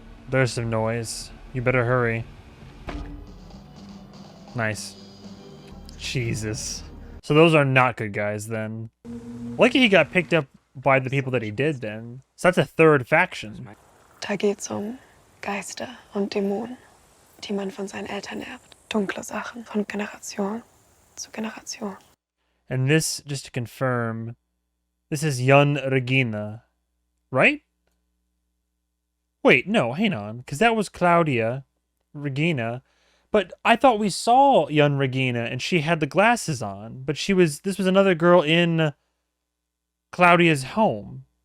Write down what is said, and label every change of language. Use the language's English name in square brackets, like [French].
[English] There's some noise. You better hurry. Nice. Jesus. So those are not good guys then. Lucky he got picked up by the people that he did then. So that's a third faction. [German] Da geht's Geister und Dämonen, die man von seinen Eltern erbt. Dunkle Sachen von Generation zu Generation. [English] And this, just to confirm, this is Jan Regina, right? Wait, no, hang on, because that was Claudia Regina. But I thought we saw Jan Regina and she had the glasses on, but this was another girl in Claudia's home.